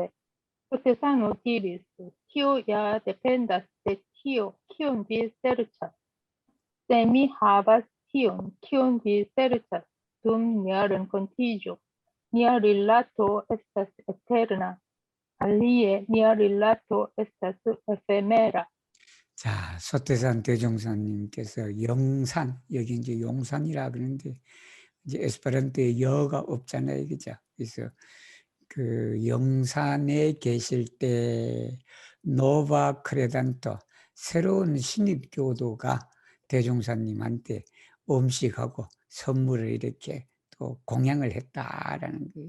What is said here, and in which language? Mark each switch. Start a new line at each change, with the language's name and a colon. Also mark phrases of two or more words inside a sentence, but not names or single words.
Esperanto: Sotesano diris: Tio ja dependas de tio, kion vi serĉas. Se mi havas tion, kion vi serĉas, dum nia renkontiĝo, nia rilato estas eterna. Alie, nia rilato estas efemera.
Korean: 자, 소태산 대종사님께서 영산, 여기 이제 용산이라 그러는데 이제 에스페란토에 여가 없잖아요, 그죠? 그래서 그 영산에 계실 때
Esperanto: nova kredanto
Korean: 새로운 신입 교도가 대종사님한테 음식하고 선물을 이렇게 또 공양을 했다라는 거예요.